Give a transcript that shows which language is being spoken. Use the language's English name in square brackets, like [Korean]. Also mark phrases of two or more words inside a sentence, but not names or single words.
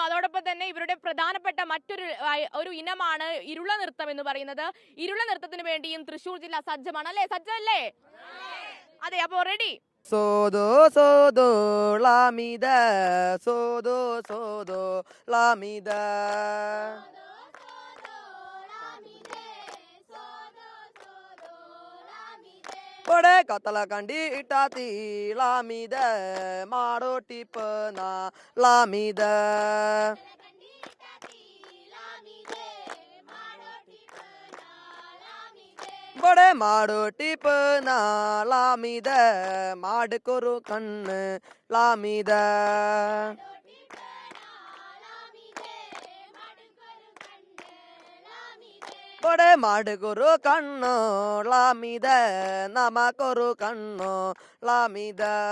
[Malayalam] അതോടൊപ്പം തന്നെ ഇവരുടെ പ്രധാനപ്പെട്ട മറ്റൊരു ഇനമാണ് ഇരുള നൃത്തം എന്ന് പറയുന്നത്. ഇരുള നൃത്തത്തിന് വേണ്ടിയും തൃശ്ശൂർ ജില്ല സജ്ജമാണ് അല്ലേ? സജ്ജമല്ലേ? അതെ, അപ്പോ റെഡി. [Irula] സോദോ സോദോ ലാമിദ, സോദോ സോദോ ലാമിദ, ಬಡೆ ಕತ್ತಲ ಕಂಡಿ ಇಟ್ಟಾತಿ ಲಾಮಿದ, ಮಾಡೋ ಟಿಪ್ಪನ ಲಾಮಿದ, ಬಡೆ ಮಾಡೋ ಟಿಪ್ಪನ ಲಾಮಿದ, ಮಾಡ್ಕೊರು ಕಣ್ಣು ಲಾಮಿದ, ಬಡೆ ಮಾಡ್ಕೊರು ಕಣ್ಣು ಲಾಮಿದ, ನಮಕೊರು ಕಣ್ಣು ಲಾಮಿದ,